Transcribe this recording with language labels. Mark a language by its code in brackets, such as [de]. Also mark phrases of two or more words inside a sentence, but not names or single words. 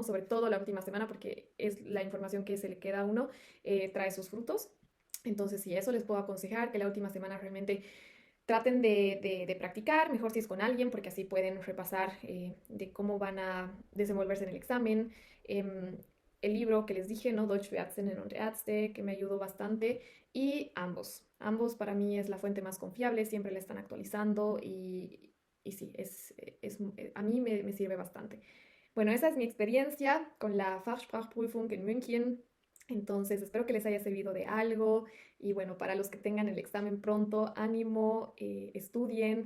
[es] Sobre todo la última semana, porque es la información que se le queda a uno, trae sus frutos. Entonces, sí, eso les puedo aconsejar, que la última semana realmente traten de practicar, mejor si es con alguien, porque así pueden repasar de cómo van a desenvolverse en el examen. Em, el libro que les dije, ¿no? [de] Deutsch für Ärztinnen und Ärzte, [es] que me ayudó bastante, y ambos. Ambos para mí es la fuente más confiable, siempre la están actualizando y sí, a mí me sirve bastante. Bueno, esa es mi experiencia con la Fachsprachprüfung en München. Entonces, espero que les haya servido de algo. Y bueno, para los que tengan el examen pronto, ánimo, estudien.